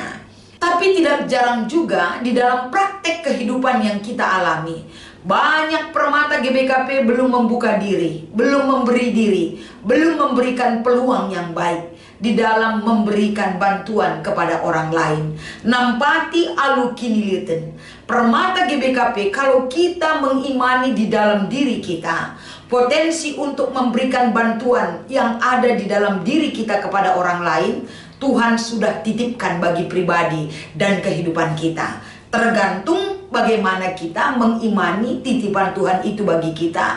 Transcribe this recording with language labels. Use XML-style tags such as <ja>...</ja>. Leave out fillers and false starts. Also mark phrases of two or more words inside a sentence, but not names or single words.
<id>Tapi tidak jarang juga di dalam praktek kehidupan yang kita alami, banyak Permata GBKP belum membuka diri, belum memberi diri, belum memberikan peluang yang baik di dalam memberikan bantuan kepada orang lain.</id> <btx>Nampati alu kiniliten.</btx> <id>Permata GBKP, kalau kita mengimani di dalam diri kita potensi untuk memberikan bantuan yang ada di dalam diri kita kepada orang lain, Tuhan sudah titipkan bagi pribadi dan kehidupan kita. Tergantung bagaimana kita mengimani titipan Tuhan itu bagi kita.</id>